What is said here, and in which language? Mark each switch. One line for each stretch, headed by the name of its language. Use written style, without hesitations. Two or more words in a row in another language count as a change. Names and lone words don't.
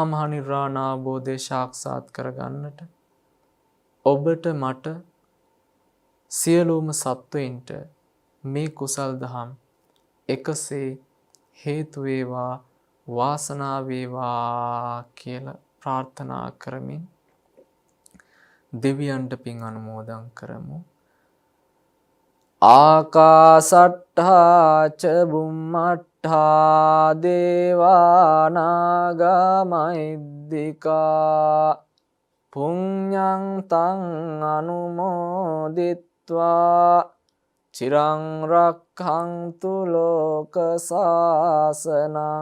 Sinhala: මහ නිර්වාණ අවබෝධය සාක්ෂාත් කරගන්නට ඔබට මට සියලුම සත්වයින්ට මේ කුසල් දහම් එකසේ හේතු වේවා, වාසනාව වේවා කියලා ප්‍රාර්ථනා කරමින් දෙවියන්ට පින් අනුමෝදන් කරමු.
Pali: ආකාසට්ඨා ච බුම්මට්ඨා දේවා නාග මහිද්దికා පුඤ්ඤං තං අනුමෝදිත්වා චිරං රක්ඛන්තු ලෝක සාසනං.